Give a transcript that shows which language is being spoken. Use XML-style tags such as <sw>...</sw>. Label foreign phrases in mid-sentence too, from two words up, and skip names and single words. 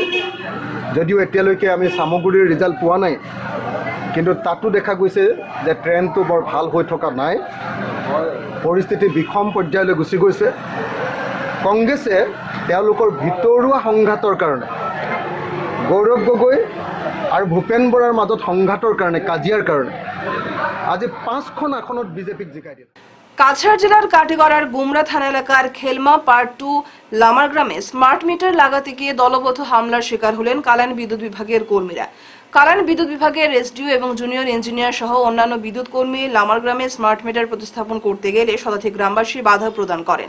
<as>যদিও এতিয়ালৈকে আমি চামগুৰিৰ ৰিজাল্ট পোৱা নাই, কিন্তু তাতো দেখা গৈছে যে ট্ৰেণ্ডটো বৰ ভাল হৈ থকা নাই, পৰিস্থিতি বিষম পৰ্যায়লৈ গুচি গৈছে। কংগ্ৰেছে তেওঁলোকৰ ভিতৰুৱা সংঘাতৰ কাৰণে, গৌৰৱ গগৈ আৰু ভূপেন বৰাৰ মাজত সংঘাতৰ কাৰণে, কাজিয়াৰ কাৰণে আজি 5খন আসনত বিজেপিক জিকাই দিলে।</as> <bn>কাছাড় জেলার কাটিগড়ার গুমরা থানা এলাকার খেলমা পার্ট 2 লামার গ্রামে স্মার্ট মিটার লাগাতে গিয়ে দলবদ্ধ হামলার শিকার হলেন কালান বিদ্যুৎ বিভাগের কর্মীরা। কালান বিদ্যুৎ বিভাগের এসডিও এবং জুনিয়র ইঞ্জিনিয়ার সহ অন্যান্য বিদ্যুৎ কর্মী লামার গ্রামে স্মার্ট মিটার প্রতিস্থাপন করতে গেলে শতাধিক গ্রামবাসী বাধা প্রদান করেন।</bn>